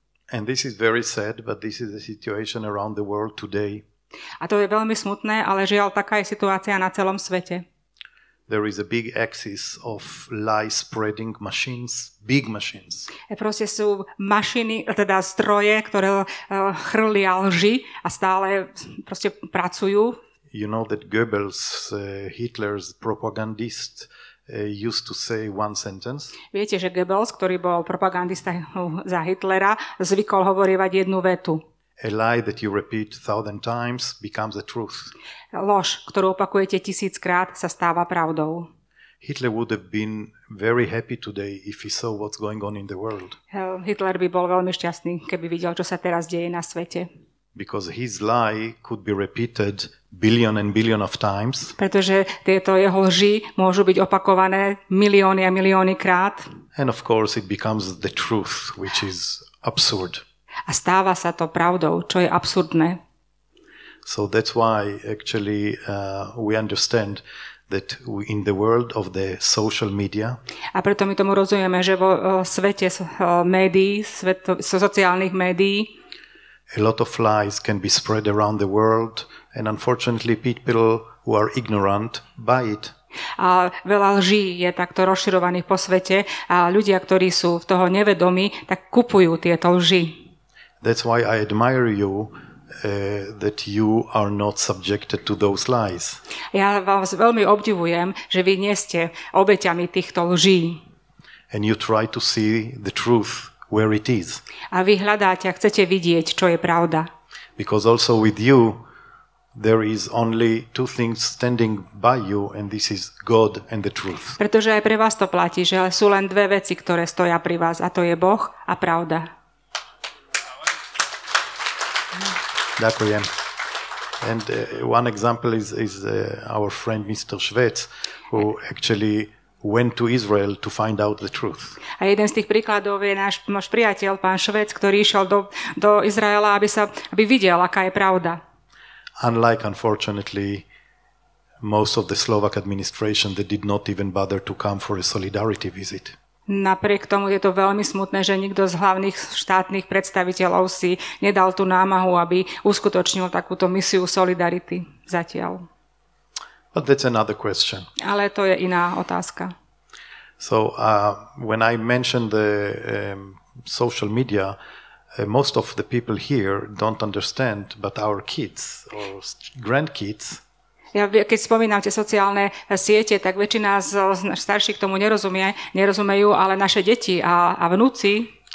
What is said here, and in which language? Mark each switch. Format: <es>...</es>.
<en>And this is very sad, but this is the situation around the world today.</en> <sk>A to je veľmi smutné, ale žiaľ, taká je situácia na celom svete.</sk> <en>There is a big axis of lie-spreading machines, big machines.</en> <sk>Proste sú mašiny, teda stroje, ktoré chrlia lži a stále proste pracujú.</sk> <en>You know that Goebbels, Hitler's propagandist, used to say one sentence.</en> <sk>Viete, že Goebbels, ktorý bol propagandista za Hitlera, zvykol hovorievať jednu vetu.</sk> <en>A lie that you repeat 1,000 times becomes a truth.</en> <sk>Lož, ktorú opakujete 1000-krát, sa stáva pravdou.</sk> <en>Hitler would have been very happy today if he saw what's going on in the world.</en> <sk>Hitler by bol veľmi šťastný, keby videl, čo sa teraz deje na svete.</sk> <en>Because his lie could be repeated billion and billion of times.</en> <sk>Pretože tieto jeho lži môžu byť opakované milióny a milióny krát.</sk> <en>And of course it becomes the truth, which is absurd.</en> <sk>A stáva sa to pravdou, čo je absurdné.</sk> <en>So that's why actually we understand that in the world of the social media,</en> <sk>a preto my tomu rozumieme, že vo svete médií, sociálnych médií,</sk> <en>a lot of lies can be spread around the world, and unfortunately people who are ignorant buy it.</en> <sk>A veľa lží je takto rozširovaných po svete a ľudia, ktorí sú v toho nevedomí, tak kupujú tieto lži.</sk> <en>That's why I admire you that you are not subjected to those lies.</en> <sk>Ja vás veľmi obdivujem, že vy nie ste obeťami týchto lží.</sk> <en>And you try to see the truth where it is.</en> <sk>A vy hľadáte a chcete vidieť, čo je pravda.</sk> <en>Because also with you there is only two things standing by you, and this is God and the truth.</en> <sk>Pretože aj pre vás to platí, že sú len dve veci, ktoré stoja pri vás, a to je Boh a pravda. Ďakujem.</sk> <en>And one example is our friend Mr. Švec, who actually went to Israel to find out the truth.</en> <sk>A jeden z tých príkladov je náš priateľ, pán Švec, ktorý išiel do Izraela, aby videl, aká je pravda.</sk> <en>Unlike, unfortunately, most of the Slovak administration that did not even bother to come for a solidarity visit.</en> <sk>Napriek tomu je to veľmi smutné, že nikto z hlavných štátnych predstaviteľov si nedal tú námahu, aby uskutočnil takúto misiu solidarity zatiaľ.</sk> <en>But that's another question.</en> <sk>Ale to je iná otázka.</sk> <en>So when I mentioned the social media, most of the people here don't understand, but our kids or grandkids.</en> <sk>Keď spomínam tie sociálne siete, tak väčšina z starších tomu nerozumejú, ale naše deti a vnúci,</sk>